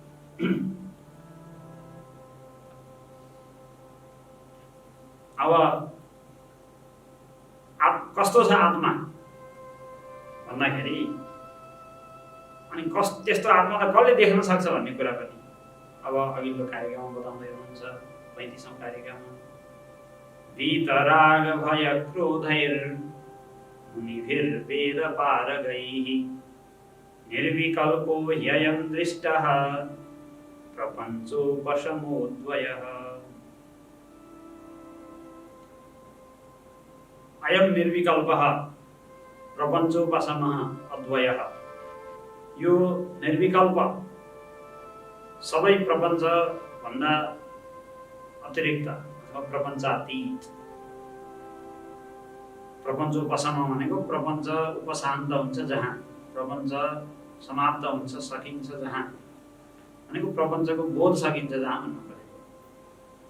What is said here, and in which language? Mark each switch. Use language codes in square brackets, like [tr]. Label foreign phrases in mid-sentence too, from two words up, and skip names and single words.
[ne] अब कस्तो छ आत्मा भन्दाखेरि, अनि त्यस्तो आत्मालाई कसले देख्न सक्छ भन्ने कुरा पनि अब अघिल्लो कार्यक्रममा बताउँदै हुनुहुन्छ। 35औं कार्यक्रममा [sa] वीतराग भय क्रोधैर मुनिभिर्वेद पारगैः निर्विकल्पो ह्ययं दृष्टः प्रपञ्चोपशमोऽद्वयः। अयं निर्विकल्पः प्रपञ्चोपशमः अद्वयः। [ne] यो निर्विकल्प सबै प्रपञ्च भन्दा अतिरिक्त अथवा प्रपञ्चातीत। प्रपञ्चोपशम भनेको प्रपञ्च उपशान्त हुन्छ जहाँ, प्रपञ्च समाप्त हुन्छ सकिन्छ जहाँ, भनेको प्रपञ्चको बोध सकिन्छ जहाँ भन्नु पऱ्यो।